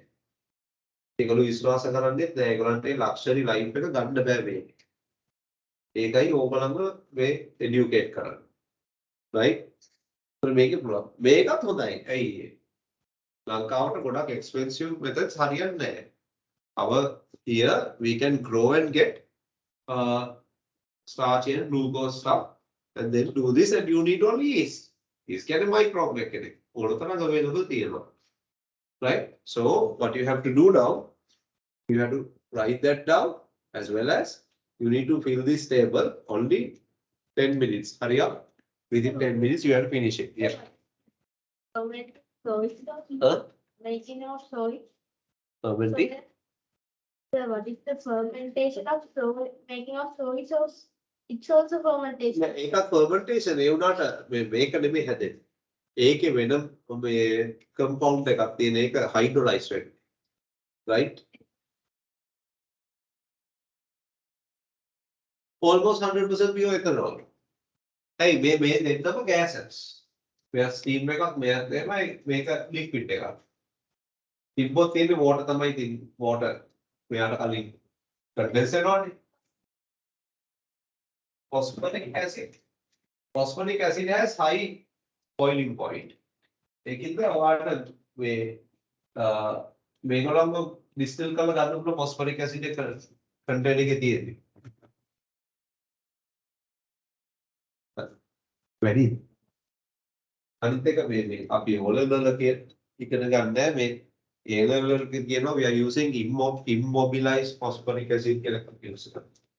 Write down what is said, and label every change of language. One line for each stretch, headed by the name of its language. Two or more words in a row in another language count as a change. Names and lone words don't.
Sinhala: ඒගොල්ලෝ විශ්වාස කරන්නේ නැහැ. ඒගොල්ලන්ට
English: luxury life
Sinhala: එක ගන්න බෑ මේක. ඒකයි ඕගොල්ලන්ව මේ එඩියුකේට් කරන්නේ. right? මේකේ පුළුවන්. මේකත් හොඳයි. ඇයි ලංකාවට ගොඩක්
English: expensive methods
Sinhala: හරියන්නේ නැහැ.
English: Our here we can grow and get starch and glucose stuff and then do this and you need only yeast.
Sinhala: Yeast කියන්නේ microbe එකනේ. ඕනතරම් available තියෙනවා.
English: Right? So what you have to do now, you have to write that down as well as you need to fill this table only 10 minutes. Hurry up. Within 10 minutes you have to finish it. Yeah. Making of soy. Fermenting. So what is the fermentation of soy? Making of soy sauce? It's also fermentation.
Sinhala: ඒකත් fermentation ඒ වුණාට මේක නෙමෙයි හැදෙන්නේ. ඒකේ වෙනම මේ compound එකක් තියෙන එක hydrolyze වෙන්නේ.
English: Right? Almost 100% pure ethanol.
Sinhala: Hey, මේ දෙන්නම gases. මෙයා steam එකක් මෙයා තමයි මේක liquid එකක්. තිබ්බොත් තියෙන්නේ water තමයි තියෙන්නේ. water මෙයාට කලින් condense වෙනවනේ.
English: Phosphoric acid. Phosphoric acid has high boiling point.
Sinhala: ඒකින්ද ඔයාලට මේ මේගොල්ලන්ව distill කරලා ගන්න පුළුවන්
English: phosphoric acid
Sinhala: එක content එකේ තියෙන්නේ. වැඩි. අනිත් එක මේ අපි O-level ඉගෙන ගන්න මේ A-level එකේ කියනවා
English: we are using immobilized phosphoric acid
Sinhala: කියලා අපි use කරනවා.